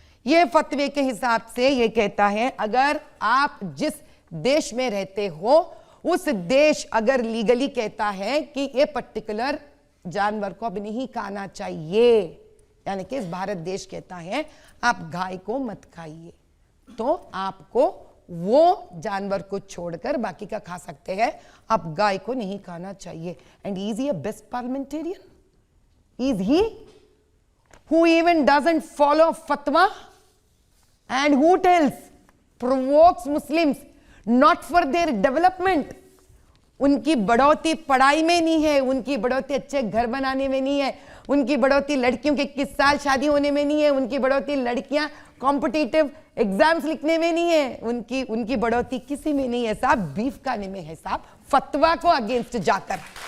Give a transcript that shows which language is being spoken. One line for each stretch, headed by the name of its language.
Hindi: ये फतवे के हिसाब से ये कहता है अगर आप जिस देश में रहते हो उस देश अगर लीगली कहता है कि ये पर्टिकुलर जानवर को अब नहीं खाना चाहिए, यानी कि इस भारत देश कहता है आप गाय को मत खाइए, तो आपको वो जानवर को छोड़कर बाकी का खा सकते हैं, आप गाय को नहीं खाना चाहिए।
English: And is he a best parliamentarian? Is he who even doesn't follow fatwa and who provokes Muslims not for their development?
Hindi: उनकी बढ़ोतरी पढ़ाई में नहीं है, उनकी बढ़ोतरी अच्छे घर बनाने में नहीं है, उनकी बढ़ोतरी लड़कियों के 21 साल शादी होने में नहीं है, उनकी बढ़ोतरी लड़कियां कॉम्पिटिटिव एग्जाम्स लिखने में नहीं है, उनकी बढ़ोतरी किसी में नहीं है साहब, बीफ खाने में है साहब, फतवा को अगेंस्ट जाकर।